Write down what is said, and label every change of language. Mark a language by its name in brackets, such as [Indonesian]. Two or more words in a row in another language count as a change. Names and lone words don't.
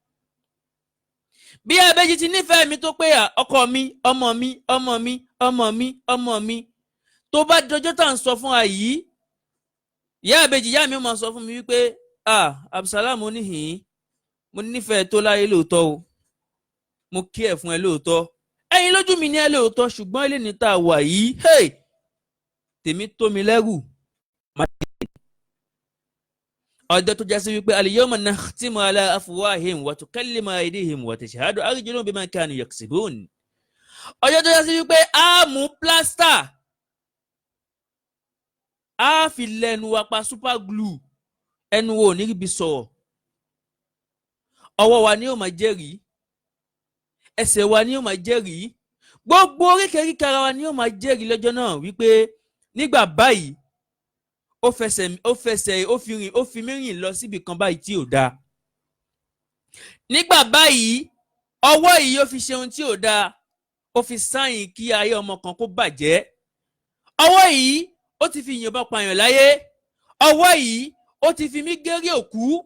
[Yoruba] Bí ìbejì ti nífẹ̀ẹ́ mi tó pé ọkọ mi, ọmọ mi, ọmọ mi, ọmọ mi, ọmọ mi, tó bá dọjọ́ tá à ń sọ fún wa yìí, ìyá ìbejì ìyá mi máa sọ fún mi wípé Abdulsalam oníhìn mo nífẹ̀ẹ́ tó láyé lóòótọ́ o mo kí ẹ̀ fún ẹ lóòótọ́ ẹ̀yin lójú mi ní ẹ lóòótọ́ ṣùgbọ́n ilé ní tá a wà yìí tèmi tó mi lẹ́rù ọjọ́ tó jásí wípé [Arabic] اليوم نختم على أفواههم وتكلم أيديهم وتشهد أرجلهم بما كانوا يكسبون [Yoruba] ọjọ́ tó jásí wípé a mú plaster a fi lẹ́nu wa pa [English] super glue [Yoruba] ẹnu wo ní ríbi sọ̀rọ̀ ọwọ́ wa ni yóò máa jẹ́rìí ẹsẹ̀ wa ni yóò máa jẹ́rìí gbogbo oríkèéríkèé ara wa ni yóò máa jẹ́rìí lọ́jọ́ náà wípé nígbà báyìí ó fi mí rìn lọ síbi kan báyìí tí ò dáa nígbà báyìí ọwọ́ yìí ó fi ṣe ohun tí ò dáa ó fi sáyìn kí ayé ọmọ kan kó bàjẹ́ ọwọ́ yìí ó ti fi yìnbọn pààyàn láyé ọwọ́ yìí ó ti fi mí gérí òkú